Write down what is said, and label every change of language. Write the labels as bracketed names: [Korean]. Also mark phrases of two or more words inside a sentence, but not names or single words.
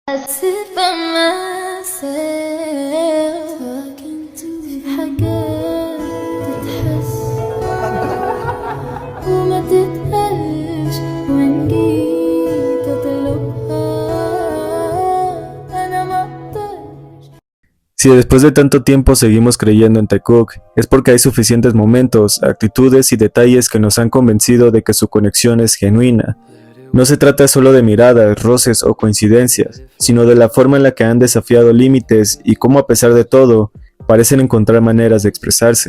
[English] sit by myself talking to [Arabic] في حاجات تتحس وما تتقالش وإن جيت أطلبها أنا مقدرش. [Spanish] Si después de tanto tiempo seguimos creyendo en Taekook, es porque hay suficientes momentos, actitudes y detalles que nos han convencido de que su conexión es genuina. No se trata solo de miradas, roces o coincidencias, sino de la forma en la que han desafiado límites y cómo a pesar de todo, parecen encontrar maneras de expresarse.